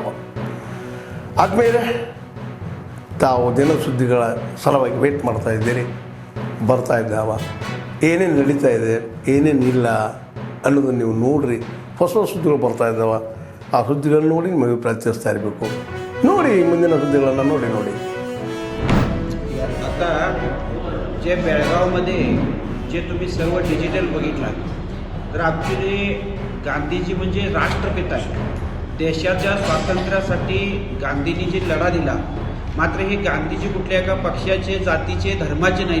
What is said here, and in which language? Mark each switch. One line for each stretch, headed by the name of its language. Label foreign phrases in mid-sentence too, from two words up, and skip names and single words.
Kannada: ಆದ್ಮೇಲೆ ತಾವು ದಿನ ಸುದ್ದಿಗಳ ಸಲುವಾಗಿ ವೇಟ್ ಮಾಡ್ತಾ ಇದ್ದೀರಿ, ಬರ್ತಾ ಇದ್ದಾವ, ಏನೇನು ನಡೀತಾ ಇದೆ ಏನೇನು ಇಲ್ಲ ಅನ್ನೋದನ್ನು ನೀವು ನೋಡ್ರಿ. ಹೊಸ ಸುದ್ದಿಗಳು ಬರ್ತಾ ಇದ್ದಾವ, ಆ ಸುದ್ದಿಗಳನ್ನ ನೋಡಿ ನಿಮಗೆ ಪ್ರಯತ್ನಿಸ್ತಾ ಇರಬೇಕು. ನೋಡಿ ಮುಂದಿನ ಸುದ್ದಿಗಳನ್ನು ನೋಡಿ.
Marathi: आता जे बेळगावमध्ये जे तुम्ही सर्व डिजिटल बघितलात तर ॲक्च्युली गांधीजी म्हणजे राष्ट्रपिता आहे. देशाच्या स्वातंत्र्यासाठी गांधींनी जे लढा दिला, मात्र हे गांधीजी कुठल्या एका पक्षाचे, जातीचे, धर्माचे नाहीत.